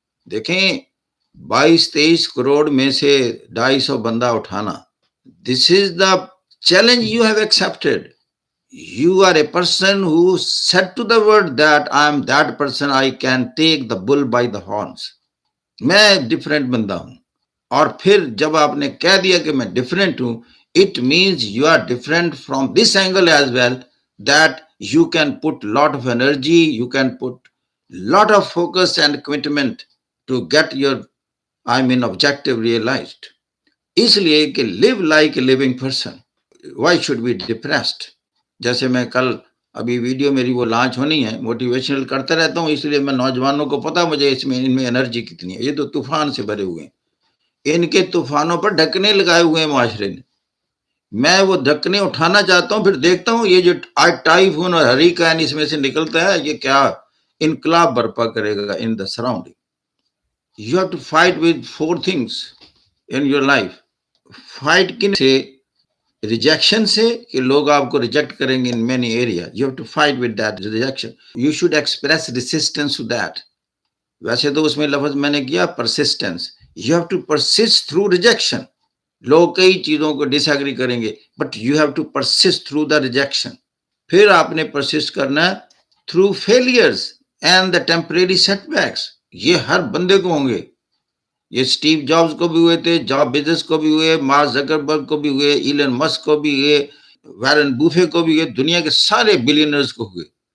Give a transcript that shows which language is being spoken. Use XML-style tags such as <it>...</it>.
<ur>دیکھیں 22-23 کروڑ میں سے 250 بندہ اٹھانا,</ur> <en>This is the challenge you have accepted. You are a person who said to the world that I am that person, I can take the bull by the horns.</en> <ur>میں different بندہ ہوں. اور پھر جب آپ نے کہہ دیا کہ میں ڈفرینٹ ہوں,</ur> <en>It means you are different from this angle as well that you can put lot of energy, you can put lot of focus and commitment to get your, objective realized.</en> <ur>اس لیے کہ</ur> <en>live like a living person. Why should be depressed?</en> <ur>جیسے میں کل ابھی video میری وہ launch ہونی ہے, موٹیویشنل کرتا رہتا ہوں, اس لیے میں نوجوانوں کو پتا مجھے ان میں انرجی کتنی ہے. یہ تو طوفان سے بھرے ہوئے ہیں, ان کے طوفانوں پر ڈھکنے لگائے ہوئے ہیں معاشرے نے. میں وہ ڈھکنے اٹھانا چاہتا ہوں, پھر دیکھتا ہوں یہ جو ٹائفون اور ہریکین اس میں سے نکلتا ہے, یہ کیا انقلاب برپا کرے گا</ur> <en>in the surrounding. You have to fight with 4 things in your life.</en> <ur>Fight کن سے, rejection سے, کہ لوگ آپ کو ریجیکٹ کریں گے</ur> <en>in many areas. You have to fight with that rejection. You should express resistance to that.</en> <ur>ویسے تو اس میں لفظ میں نے کیا persistence.</ur> <en>You have to persist through rejection.</en> <ur>لوگ کئی چیزوں کو ڈس ایگری کریں گے,</ur> <en>but you have to persist through the rejection.</en> <ur>پھر آپ نے persist کرنا ہے</ur> <en>through failures and the temporary setbacks.</en> <ur>یہ ہر بندے کو ہوں گے. یہ اسٹیو جابز کو بھی ہوئے تھے، جاب بزنس کو بھی ہوئے، مارک زکربرگ کو بھی ہوئے، ایلن مسک کو بھی ہوئے، وارن بوفے کو بھی ہوئے، دنیا کے سارے بلینئرز کو ہوئے.</ur>